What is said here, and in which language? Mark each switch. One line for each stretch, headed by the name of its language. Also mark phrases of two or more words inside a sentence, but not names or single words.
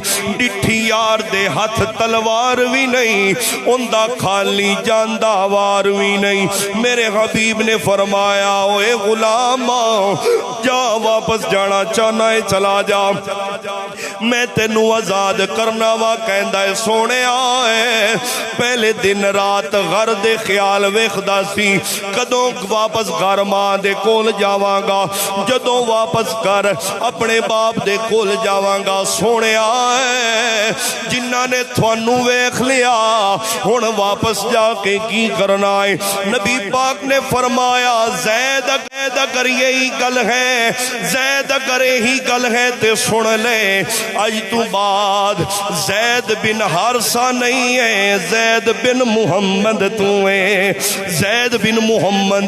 Punjabi: ڈٹھی یار دے ہاتھ تلوار بھی نہیں، اندہ خالی جاندہ وار بھی نہیں۔ میرے حبیب نے فرمایا اوے غلام جا واپس جانا چاہنا ہے چلا جا، میں تینوں آزاد کرنا وا کہندا ہے سونے آئے پہلے دن رات گھر دے خیال ویکھدا سی کدوں واپس گھر ماں دے کول جاواں گا جدوں واپس گھر اپنے باپ دے کول جاواں گا سونے آئے جنہاں نے تھانوں ویکھ لیا ہن واپس جا کے کی کرنا ہے نبی پاک نے فرمایا زید اگر یہی گل ہے زید اگر یہی گل ہے تے سن لے اج تو بعد زید بن حارثہ نہیں ہے زید بن محمد تو ہے زید بن محمد